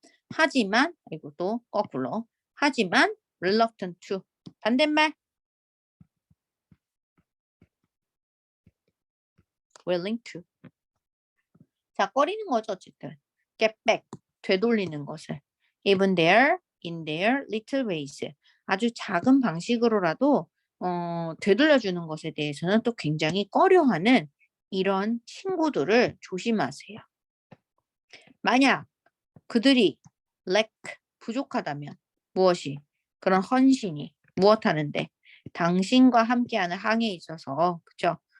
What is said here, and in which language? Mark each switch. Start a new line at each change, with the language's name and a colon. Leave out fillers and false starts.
Korean: 하지만 이거 또 거꾸로 하지만
English: reluctant to
Korean: 반대말
English: willing to.
Korean: 자, 꺼리는 거죠 어쨌든.
English: get back
Korean: 되돌리는 것을.
English: even there in their little ways.
Korean: 아주 작은 방식으로라도 되돌려주는 것에 대해서는 또 굉장히 꺼려하는 이런 친구들을 조심하세요. 만약 그들이 lack 부족하다면 무엇이 그런 헌신이 무엇하는데 당신과 함께하는 항해에 있어서 그죠?